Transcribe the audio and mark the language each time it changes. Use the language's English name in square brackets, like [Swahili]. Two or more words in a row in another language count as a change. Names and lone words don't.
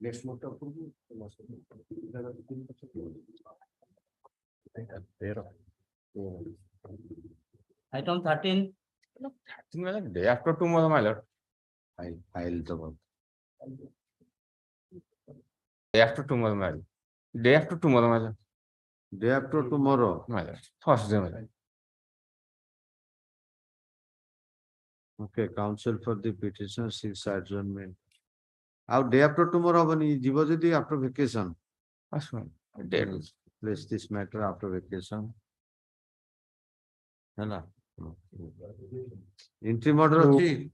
[English] item 13, day after tomorrow, my lord. [Odia] ଫାଇଲ ତ [English] Day after tomorrow, my lord. Day after tomorrow, my lord. day after tomorrow My lord. Thursday, my lord. okay counsel for the petition 6 adjournment ଆଉ day after tomorrow [Odia] ହବନି ଯିବ ଯଦି [English] after vacation That's fine. Day. place this matter after vacation ହେଲା entry murder ଅଛି